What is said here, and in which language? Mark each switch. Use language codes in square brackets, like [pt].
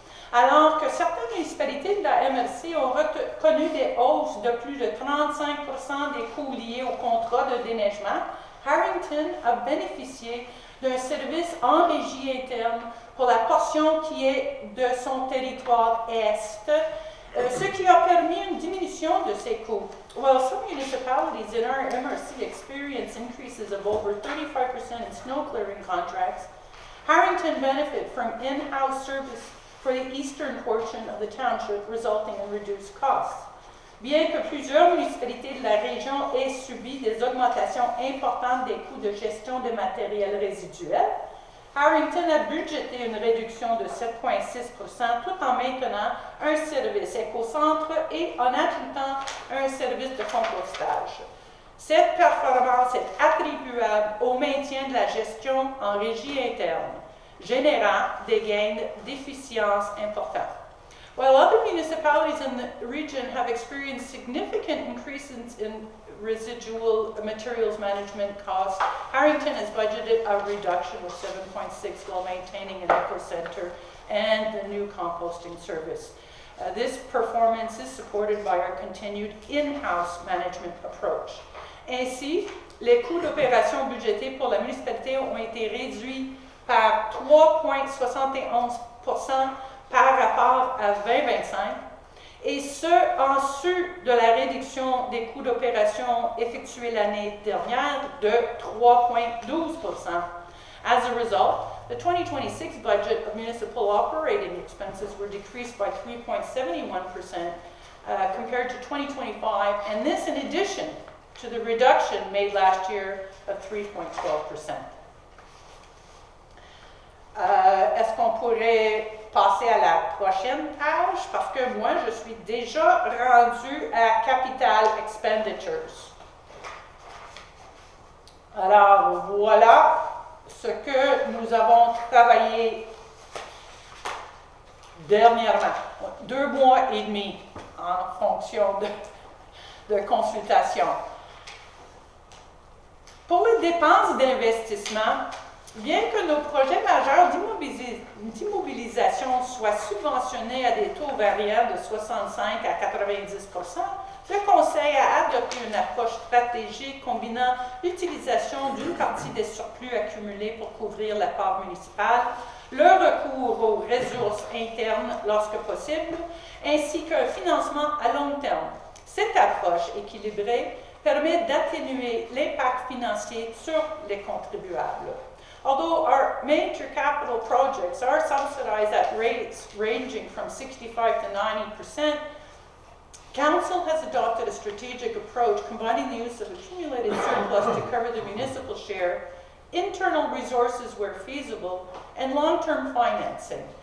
[fr] Alors que certaines municipalités de la MRC ont connu des hausses de plus de 35% des coûts liés au contrat de déneigement, Harrington a bénéficié d'un service en régie interne pour la portion qui est de son territoire est, ce qui a permis une diminution de ses coûts. [en] While some municipalities in our MRC experience increases of over 35% in snow clearing contracts, Harrington benefit from in-house service for the eastern portion of the township, resulting in reduced costs. [fr] Bien que plusieurs municipalités de la région aient subi des augmentations importantes des coûts de gestion de matériel résiduel, Harrington a budgété une réduction de 7,6% tout en maintenant un service éco-centre et en ajoutant un service de compostage. Cette performance est attribuable au maintien de la gestion en régie interne, générant des gains d'efficience importants. [en] While other municipalities in the region have experienced significant increases in residual materials management costs, Harrington has budgeted a reduction of 7.6% while maintaining an eco-center and the new composting service. This performance is supported by our continued in-house management approach. [fr] Ainsi, les coûts d'opération budgétés pour la municipalité ont été réduits par 3,71% par rapport à 2025, et ce, en sus de la réduction des coûts d'opération effectuée l'année dernière de 3,12%. [en] As a result, the 2026 budget of municipal operating expenses were decreased by 3.71% compared to 2025, and this in addition to the reduction made last year of 3.12%. [fr] Est-ce qu'on pourrait passer à la prochaine page? Parce que moi, je suis déjà rendue à [en] Capital Expenditures. [fr] Alors, voilà ce que nous avons travaillé dernièrement. 2 mois et demi en fonction de consultation. Pour les dépenses d'investissement, bien que nos projets majeurs d'immobilisation soient subventionnés à des taux variant de 65 à 90%, le Conseil a adopté une approche stratégique combinant l'utilisation d'une partie des surplus accumulés pour couvrir la part municipale, le recours aux ressources internes lorsque possible, ainsi qu'un financement à long terme. Cette approche équilibrée permet d'atténuer l'impact financier sur les contribuables. [en] Although our major capital projects are subsidized at rates ranging from 65 to 90%, Council has adopted a strategic approach combining the use of accumulated surplus to cover the municipal share, internal resources where feasible, and long-term financing.